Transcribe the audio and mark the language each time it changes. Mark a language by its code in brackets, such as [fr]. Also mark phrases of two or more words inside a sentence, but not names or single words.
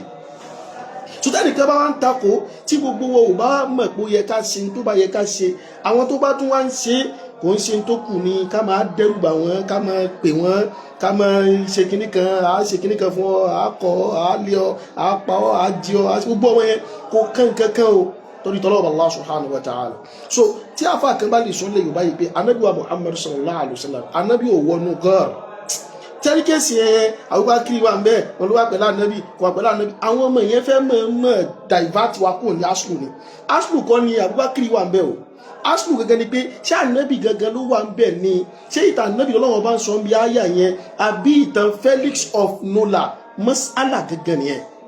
[yo] So tẹ́nìkan bá wá ń takò tí gbogbo wa ò bá mọ̀ pé ó yẹ ká ṣe tó bá yẹ ká ṣe, àwọn tó bá tún wá ń ṣe kò ń ṣe tó kù ni ká máa dẹ́rùbà wọn, ká máa pè wọ́n, ká máa ṣe kinní kan, à ṣe kinní kan fún ọ, à kọ́, à lé ọ, à pa ọ, à jí ọ, à gbogbo wọn yẹn kò kán kankan o torí t'Ọlọ́run [ar] الله سبحانه وتعالى. [yo] So tí àfáà kan bá lè sọ lé Yorùbá yìí pé Ànábì wa Muhammad [ar] صلى الله عليه وسلم, [yo] Ànábì ò wọnú gọ́ọ̀rù. Tẹ́lí kéèsì ẹ̀ Abubakar wà ń bẹ́ẹ̀, wọn ló wà pẹ̀lú Ànábì, kò wà pẹ̀lú Ànábì. Àwọn ọmọ yẹn fẹ́ mọ̀ divert wa kúrò ní aslu ni. Aslu kọ́ ni Abubakar wà ń bẹ́ẹ̀ o. Aslu gẹ́gẹ́ ni pé ṣé Ànábì gẹ́gẹ́ ló wà ń bẹ́ẹ̀ ni, ṣé ìtàn Ànábì Ọlọ́run bá ń sọ bí àyà yẹn, àbí ìtàn Felix of Nola, mas'ala gẹ́gẹ́ nìyẹn.